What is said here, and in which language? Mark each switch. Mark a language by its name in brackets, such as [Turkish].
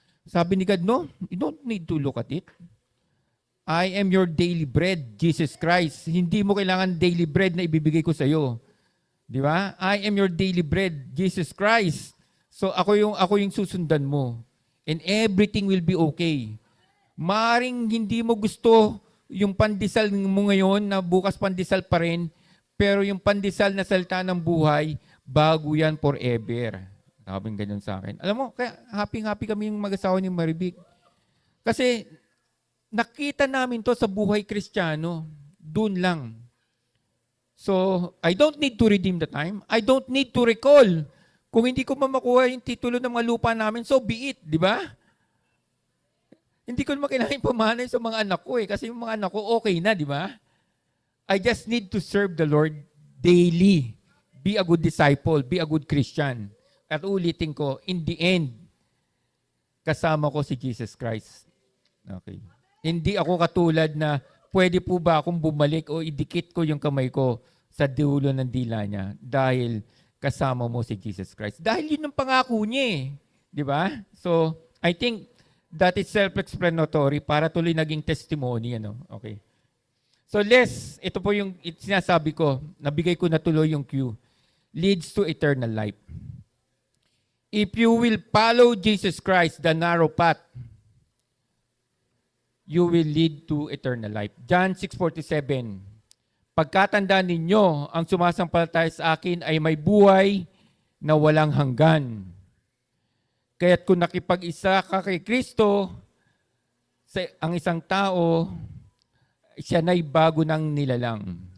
[Filipino] Sabi ni God, [English] no, you don't need to look at it. I am your daily bread, Jesus Christ. [Filipino] Hindi mo kailangan daily bread na ibibigay ko sa iyo. Di ba? [English] I am your daily bread, Jesus Christ. So [Filipino] ako yung susundan mo. [English] And everything will be okay. [Filipino] Maaring hindi mo gusto yung pandesal mo ngayon na bukas pandesal pa rin. Pero yung pandesal na salita ng buhay, bago yan forever. Sabing ganyan sa akin. Alam mo, kaya happy kami yung mag-asawa ni Maribik. Kasi nakita namin to sa buhay Kristiyano. Doon lang. [English] So, I don't need to redeem the time. I don't need to recall. [Filipino] Kung hindi ko makuha yung titulo ng mga lupa namin, [English] so be it. [Filipino] Di ba? Hindi ko naman kailangan pamanay sa mga anak ko kasi yung mga anak ko okay na, di ba? [English] I just need to serve the Lord daily. Be a good disciple. Be a good Christian. [Filipino] At ulitin ko, [English] in the end, [Filipino] kasama ko si Jesus Christ. [English] Okay. [Filipino] Hindi ako katulad na pwede po ba akong bumalik o idikit ko yung kamay ko sa dulo ng dila niya dahil kasama mo si Jesus Christ. Dahil yun ang pangako niya Di ba? [English] So, I think that is self-explanatory [Filipino] para tuloy naging [English] testimony. Okay. [Filipino] So ito po yung sinasabi ko, nabigay ko na tuloy yung cue, [English] leads to eternal life. If you will follow Jesus Christ, the narrow path, you will lead to eternal life. [Filipino] John 6:47, pagkatandaan ninyo, ang sumasampalataya sa akin ay may buhay na walang hanggan. Kaya't kung nakipag-isa ka kay Kristo, ang isang tao, siya na'y bago ng nilalang.